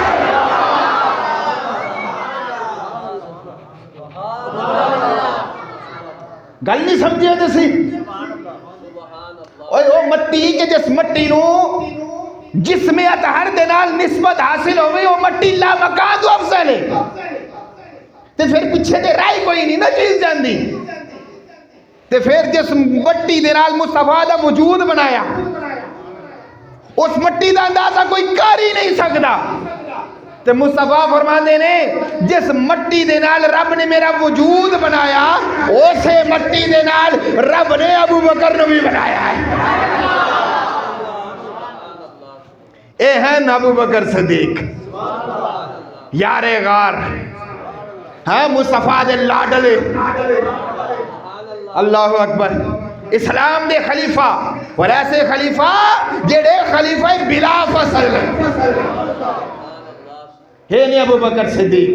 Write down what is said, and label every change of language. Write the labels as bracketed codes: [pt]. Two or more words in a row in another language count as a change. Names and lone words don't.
[pa] گل نہیں سمجھے تسی؟ وہ مٹی کہ جس مٹی نو جس میں اطہر دے نال نسبت حاصل ہوئی، وہ مٹی لا مکان تو افضل ہے. تے پھر پیچھے دے رائی کوئی نہیں نا چیز جاندی. تے پھر جس مٹی دے نال مصطفیٰ دا وجود بنایا، اس مٹی دا اندازہ کوئی کر ہی نہیں سکتا. تے مصطفیٰ فرماندے نے جس مٹی دے نال رب نے میرا وجود بنایا، اسے مٹی دے نال رب نے ابو بکر نو بھی بنایا ہے. اے ہیں ابو بکر صدیق یار غار، ہاں مصطفیٰ دے لاڈلے، [ar] اللہ اکبر، [pa] اسلام دے خلیفہ، اور ایسے خلیفہ جڑے خلیفہ بلا فصل ہے نہیں ابو بکر صدیق.